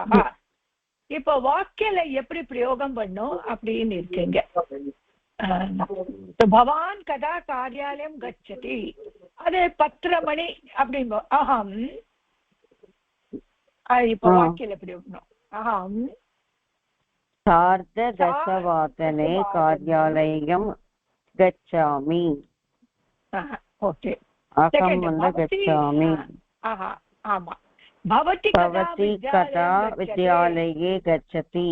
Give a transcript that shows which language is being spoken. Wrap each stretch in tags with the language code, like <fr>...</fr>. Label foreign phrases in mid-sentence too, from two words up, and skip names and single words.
<ta>இப்ப வாக்கியல எப்படி பிரயோகம் பண்ணும் அப்படின்னு இருக்கீங்க.</ta> <sa>भवान् कदा कार्यालयं गच्छति,</sa> <ta>அது 10 மணி அப்படின்போ அகம். இப்ப வாக்கியல எப்படி இருக்கணும்? அகம்</ta> <sa>सार्धदशवादने कार्यालयं गच्छामि. ओके. अहं गच्छामि. आमा. भवती कदा विद्यालये गच्छति?</sa>